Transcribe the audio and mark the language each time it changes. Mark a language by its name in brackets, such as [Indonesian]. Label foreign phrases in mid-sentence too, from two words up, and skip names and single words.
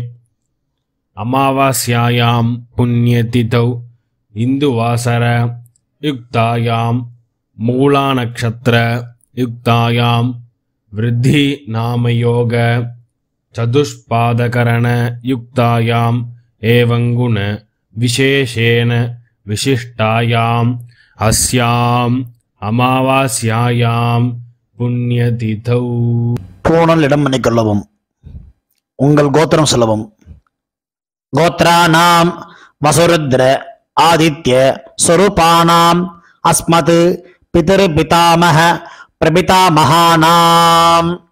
[Sanskrit] अमावास्यायां पुण्यतिथौ इंदुवासर युक्तायां मूलानक्षत्र युक्तायां वृद्धि नामयोग चतुष्पादकरण युक्तायां एवं गुण विशेषेण विशिष्टायां अस्यां अमावास्यायां पुण्यतिथौ. [Tamil] பூணல் இடம் பண்ணிக்கொள்ளவும். உங்கள் கோத்திரம் சொல்லவும். [Sanskrit] கோத்ராணாம் வசுருத்ர ஆதித்ய ஸ்வரூபானாம் அஸ்மத் பிதர் பிதாமஹ பிரபிதாமஹானாம்.